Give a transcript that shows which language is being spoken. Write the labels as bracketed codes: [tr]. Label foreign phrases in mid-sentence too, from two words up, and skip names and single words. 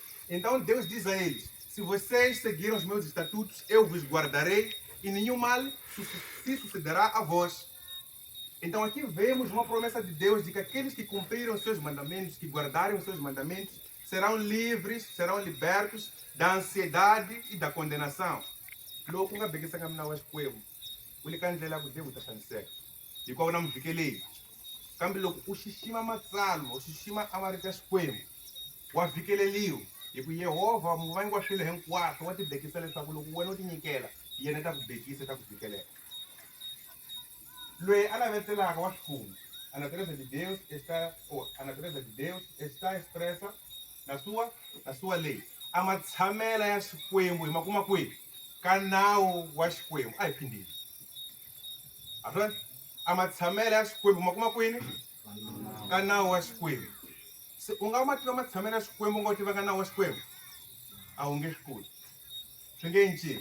[pt] Então, Deus diz a eles: se vocês seguirem os meus estatutos, eu vos guardarei e nenhum mal se sucederá a vós. Então, aqui vemos uma promessa de Deus de que aqueles que cumprirem os seus mandamentos, que guardarem os seus mandamentos, serão livres, serão libertos da ansiedade e da condenação. [ts] Loku nga bekisa nga mina wa Xikwembu, u le ka ndlela ya ku Deus u ta xaniseka hikuva u na muvikeleli. Kambe loko u xixima matsalwa, u xixima a marito ya Xikwembu, wa vhikeleliwa hi ku Yehovha muvangi wa swilo hinkwaswo wa ti bekisa leswaku loko wena u ti nyikela yena ta ku bekisa, ta ku vhikelela. Loyi a navetelaka wa xifungo, [pt] a natureza de Deus está expressa na sua lei. [ts] A matshamela ya Xikwembu hi makuma kwihi ka nawu wa Xikwembu. A hi phindile. A matshamela ya Xikwembu ma kuma kwini ka nawu wa Xikwembu. Se u nga ma tiva matshamela ya Xikwembu u nga tiva ka nawu wa Xikwembu, a wu nge swi koti, swi nge cinci.